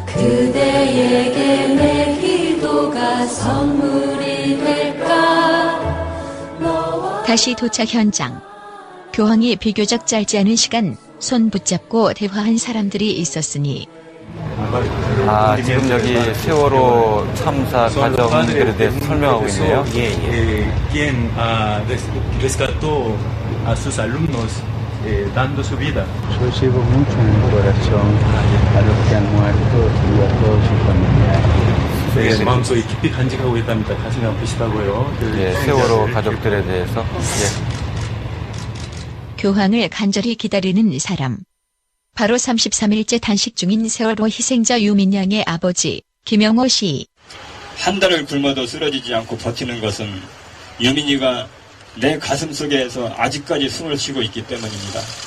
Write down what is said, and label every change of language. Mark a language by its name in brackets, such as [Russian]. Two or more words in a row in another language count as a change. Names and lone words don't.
[Korean] 그대에게 내 기도가 선물이 될까? 다시 도착 현장. 교황이 비교적 짧지 않은 시간 손 붙잡고 대화한 사람들이 있었으니. 지금 여기 세월호 참사 과정들에 대해서 설명하고 있네요. [Spanish] quien rescató a sus alumnos dando su vida. Yo llevo mucho en el corazón a los que han muerto y a todos sus familiares. [Korean] 마음속에 깊이 간직하고 있답니다. 가슴이 아프시다고요. 세월호 가족들에 대해서. 교황을 간절히 기다리는 사람. 바로 33일째 단식 중인 세월호 희생자 유민양의 아버지 김영호 씨. 한 달을 굶어도 쓰러지지 않고 버티는 것은 유민이가 내 가슴 속에서 아직까지 숨을 쉬고 있기 때문입니다.